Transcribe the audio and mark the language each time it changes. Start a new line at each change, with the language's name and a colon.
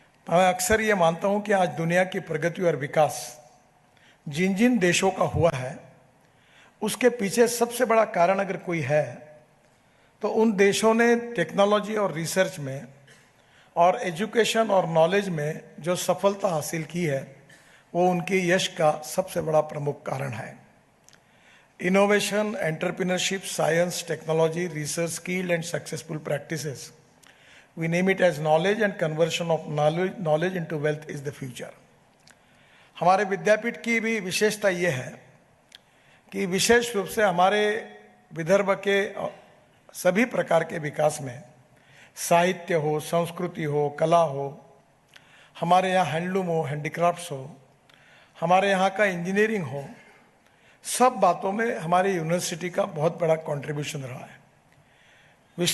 Hindi: मैं अक्सर ये मानता हूं कि आज दुनिया की प्रगति और विकास जिन जिन देशों का हुआ है उसके पीछे सबसे बड़ा कारण अगर कोई है तो उन देशों ने टेक्नोलॉजी और रिसर्च में और एजुकेशन और नॉलेज में जो सफलता हासिल की है वो उनके यश का सबसे बड़ा प्रमुख कारण है।
English: Innovation, entrepreneurship, science, technology, research, skill and successful practices, we name it as knowledge and conversion of knowledge into wealth is the future।
Hindi: हमारे विद्यापीठ की भी विशेषता ये है कि विशेष रूप से हमारे विदर्भ के सभी प्रकार के विकास में साहित्य हो, संस्कृति हो, कला हो, हमारे यहाँ हैंडलूम हो, हैंडीक्राफ्ट्स हो, हमारे यहाँ का इंजीनियरिंग हो, सब बातों में हमारी यूनिवर्सिटी का बहुत बड़ा कंट्रीब्यूशन रहा है।